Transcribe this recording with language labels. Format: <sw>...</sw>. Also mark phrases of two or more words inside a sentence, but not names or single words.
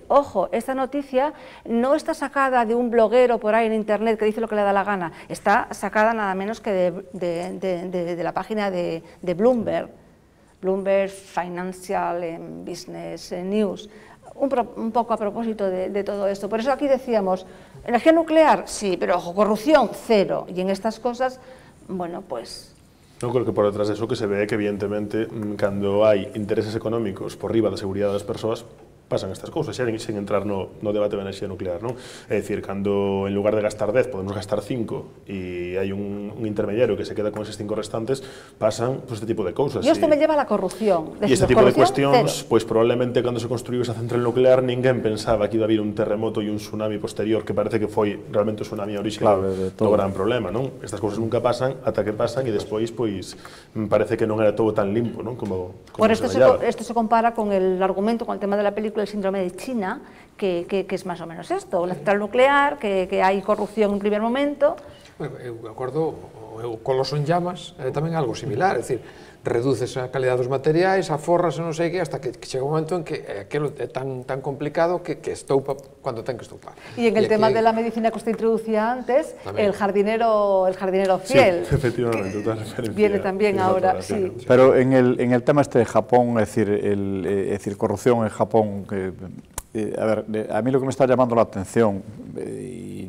<es>Ojo, esta noticia no está sacada de un bloguero por ahí en internet que dice lo que le da la gana, está sacada nada menos que de la página de Bloomberg Financial Business News, un poco a propósito de todo esto. Por eso aquí decíamos, energía nuclear, sí, pero ojo, corrupción, cero, y en estas cosas, bueno, pues...</es> <gl>Eu creo que por detrás de eso que se ve que, evidentemente, cando hai intereses económicos por riba da seguridade das persoas, pasan estas cousas, xa sen entrar no debate da enerxía nuclear, non? É dicir, cando en lugar de gastar 10 podemos gastar 5 e hai un intermediario que se queda con eses 5 restantes, pasan este tipo de cousas. E isto</gl> <es>me lleva a la corrupción.</es> <gl>E este tipo de cuestións, pois probablemente cando se construiu esa central nuclear ninguén pensaba que</gl> <es>iba a haber</es> <gl>un terremoto e un tsunami posterior, que parece que foi realmente o tsunami a orixe do gran problema, non? Estas cousas nunca pasan ata que pasan e despois, pois, parece que non era todo tan limpo, non?</gl> <es>Como por esto se compara con el argumento, con el tema de la película ejemplo, el síndrome de China, que es más o menos esto, una central nuclear,</es> <gl>que hai corrupción en primer momento. Bueno, eu acordo, o Coloso en llamas é tamén algo similar, é dicir, reduces a calidad dos materiais, aforras e non sei que, hasta que chega un momento en que aquilo é tan complicado que estoupa cuando ten que estoupar.</gl> <es>Y en el tema de la medicina que usted introducía antes, también. el jardinero fiel. Sí, efectivamente, toda referencia. Viene también ahora, sí. Pero en el tema este de Japón, es decir, corrupción en Japón, a ver, a mí lo que me está llamando la atención, y</es>